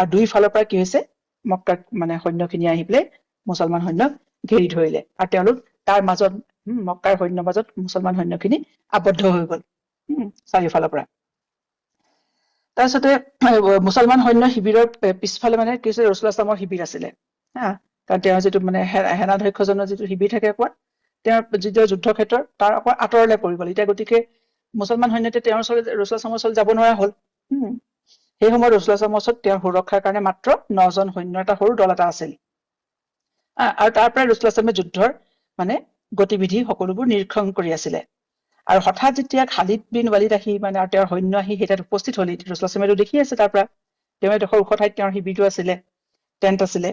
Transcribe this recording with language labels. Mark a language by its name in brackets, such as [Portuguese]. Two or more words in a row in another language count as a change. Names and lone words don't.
[Assamese] আৰু দুইফালৰ পৰা কি হৈছে, মক্কাৰ মানে সৈন্যখিনি আহি পেলাই মুছলমান সৈন্যক ঘেৰি ধৰিলে, আৰু তেওঁলোক তাৰ মাজত মক্কাৰ সৈন্যৰ মাজত মুছলমান সৈন্যখিনি আবদ্ধ হৈ গল চাৰিওফালৰ পৰা। তাৰপিছতে মুছলমান সৈন্য শিবিৰৰ পিছফালে মানে কি হৈছিলে, [Arabic] رسول الله صلى الله عليه وسلم [Assamese] শিবিৰ আছিলে। কাৰণ তেওঁৰ যিটো মানে সেনাধ্যক্ষজনৰ যিটো শিবিৰ থাকে কোৱা, তেওঁৰ যিটো যুদ্ধ ক্ষেত্ৰৰ তাৰ অকণ আঁতৰলে পৰি গল এতিয়া। গতিকে মুছলমান সৈন্যতে তেওঁৰ ওচৰলৈ, [Arabic] رسول الله صلى الله عليه وسلم [Assamese] যাব নোৱাৰা হল। সেই সময়ত [Arabic] رسول الله صلى الله عليه وسلم [Assamese] তেওঁৰ সুৰক্ষাৰ কাৰণে মাত্ৰ 9জন সৈন্যৰ এটা সৰু দল এটা আছিল। আৰু তাৰ পৰাই [Arabic] رسول الله صلى الله عليه وسلم [Assamese] যুদ্ধৰ মানে গতিবিধি সকলোবোৰ নিৰীক্ষণ কৰি আছিলে। আৰু হঠাৎ যেতিয়া খালিদ বিন ৱালিদ আহি মানে আৰু তেওঁৰ সৈন্য আহি সেই তাত উপস্থিত হল, [Arabic] رسول الله صلى الله عليه وسلم [Assamese] দেখি আছে তাৰ পৰা, তেওঁ এডোখৰ ওখ ঠাইত তেওঁৰ শিবিৰটো আছিলে, টেণ্ট আছিলে।